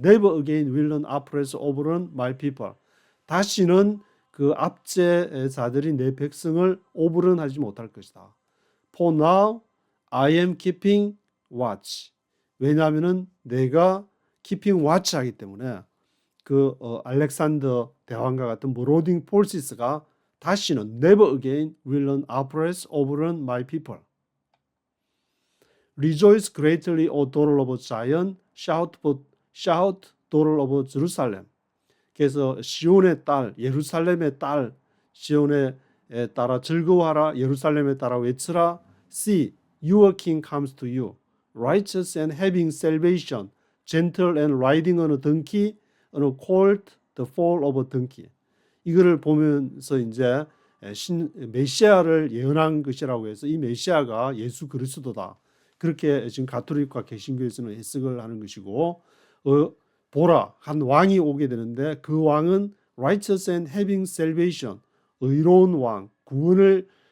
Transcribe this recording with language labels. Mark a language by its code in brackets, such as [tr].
[en] Never again will an oppressor overrun my people. [ko] 다시는 그 압제자들이 내 백성을 오버런하지 못할 것이다. [en] For now I am keeping watch. [ko] 왜냐하면은 내가 [en] keeping watch [ko] 하기 때문에 그 알렉산더 대왕과 같은 marauding forces가 다시는 [en] never again will an oppress overrun my people. Rejoice greatly, O daughter of Zion. Shout, daughter of Jerusalem. [ko] 그래서 시온의 딸, 예루살렘의 딸, 시온에 따라 즐거워하라, 예루살렘에 따라 외치라. [en] See, your king comes to you, righteous and having salvation, gentle and riding on a donkey, on a colt, the foal of a donkey. [ko] 이거를 보면서 이제 메시아를 예언한 것이라고 해서 이 메시아가 예수 그리스도다. 그렇게 지금 가톨릭과 개신교에서는 해석을 하는 것이고, 보라, 한 왕이 오게 되는데 그 왕은 [en] righteous and having salvation, [ko] 의로운 왕, 구원을